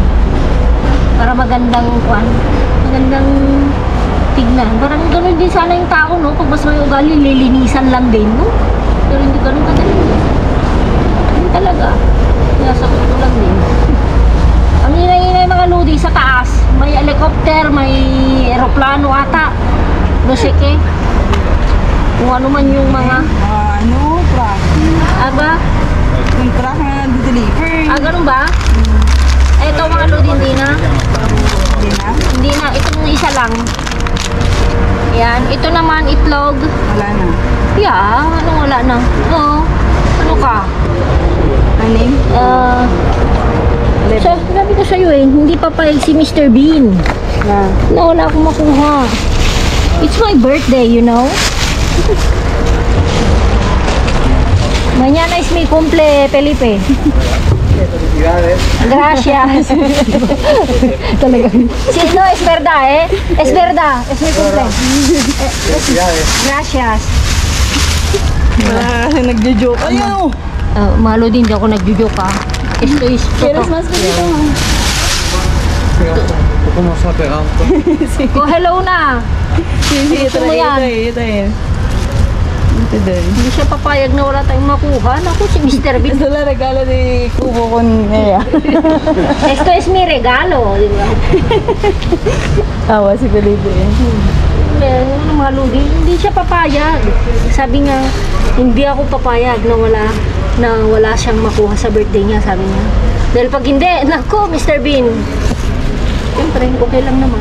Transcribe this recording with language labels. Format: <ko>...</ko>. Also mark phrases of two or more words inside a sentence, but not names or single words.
<tl>Para magandang tignan. Parang gano'n din sana yung tao, no? Pag mas may ugali, lilinisan lang din, no? Pero hindi gano'n kadali. Hindi talaga. Nasagot ko lang din. Ang inay-inay mga lodi sa taas. May helicopter, may aeroplano ata.</tl> <es>No sé qué.</es> <tl>Kung ano man yung mga... Truck. Aba? Yung truck na nag-deliver. Ganun ba? Ito mga lodi, hindi na. Hindi na. Hindi na. Itong isa lang. Yan. Ito naman, itlog. Wala na. Yeah, ano wala na? Oo. Ano ka? Aning? So, sabi ko sa'yo eh, hindi papayag si Mr. Bean Na. na wala akong makuha.</tl> <en>It's my birthday, you know?</en> <es>Mañana es mi cumple, Felipe. Felicidades. Gracias. Talaga. Sí, no, es verdad, eh. Es verdad, es mi cumple. Felicidades. Gracias.</es> <tl>Wala kasi nagjo-joke. Ayaw! Malo din, hindi ako nagjujoke, ha.</tl> <es>Esto is Quieres</es> <tl>totoo.</tl> <es>más pelito? ¿Cómo se ha pegado? Go hello na.</es> <tl>Sige, Gusto mo yan? ito yun. Ito din. Hindi siya papayag na wala tayong makuha. Naku, si Mr. Bean. Ito lang regalo ni Kubo con Ea.</tl> <es>Esto es mi regalo,</es> <tl>di ba? Tawa si Felipe. yung mga ludi, hindi siya papayag. Sabi nga, hindi ako papayag na wala siyang makuha sa birthday niya, sabi niya. Dahil pag hindi, naku, Mr. Bean. Siyempre, okay lang naman.</tl>